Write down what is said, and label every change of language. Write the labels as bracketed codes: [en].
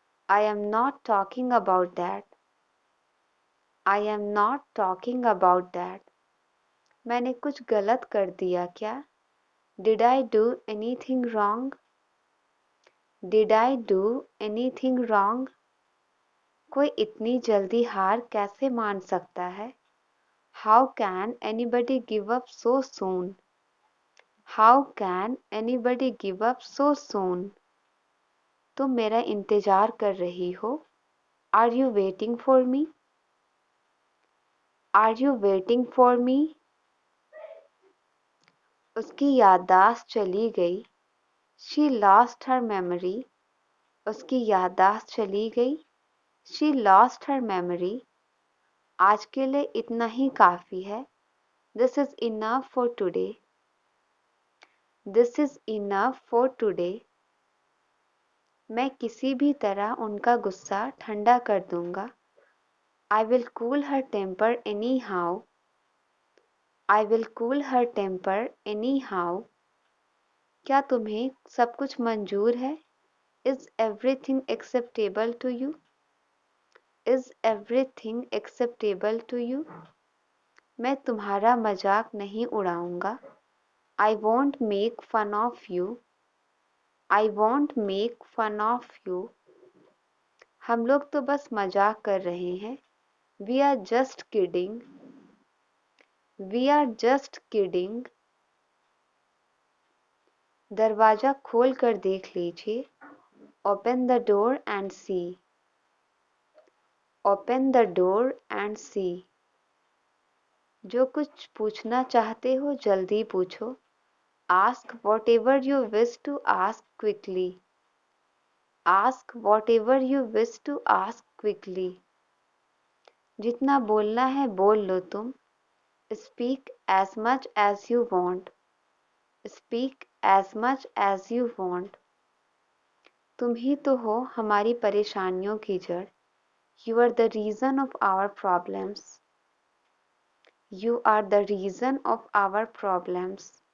[en] I am not talking about that. I am not talking about that. [hi] मैंने कुछ गलत कर दिया क्या? [en] Did I do anything wrong? Did I do anything wrong? [hi] कोई इतनी जल्दी हार कैसे मान सकता है? [en] How can anybody give up so soon? How can anybody give up so soon? [hi] तुम मेरा इंतजार कर रही हो? [en] Are you waiting for me? Are you waiting for me? [hi] उसकी याददाश्त चली गई। [en] She lost her memory. [hi] उसकी याददाश्त चली गई। [en] She lost her memory. [hi] आज के लिए इतना ही काफ़ी है। [en] This is enough for today. This is enough for today. [hi] मैं किसी भी तरह उनका गुस्सा ठंडा कर दूंगा। [en] I will cool her temper anyhow. I will cool her temper anyhow. [hi] क्या तुम्हें सब कुछ मंजूर है? [en] Is everything acceptable to you? Is everything acceptable to you? [hi] मैं तुम्हारा मजाक नहीं उड़ाऊंगा। [en] I won't make fun of you. I won't make fun of you. [hi] हम लोग तो बस मजाक कर रहे हैं। [en] We are just kidding. We are just kidding. [hi] दरवाजा खोल कर देख लीजिए। [en] Open the door and see. Open the door and see. [hi] जो कुछ पूछना चाहते हो जल्दी पूछो। [en] Ask whatever you wish to ask quickly. Ask whatever you wish to ask quickly. [hi] जितना बोलना है बोल लो तुम। [en] Speak as much as you want. Speak as much as you want. [hi] तुम ही तो हो हमारी परेशानियों की जड़। [en] You are the reason of our problems. You are the reason of our problems.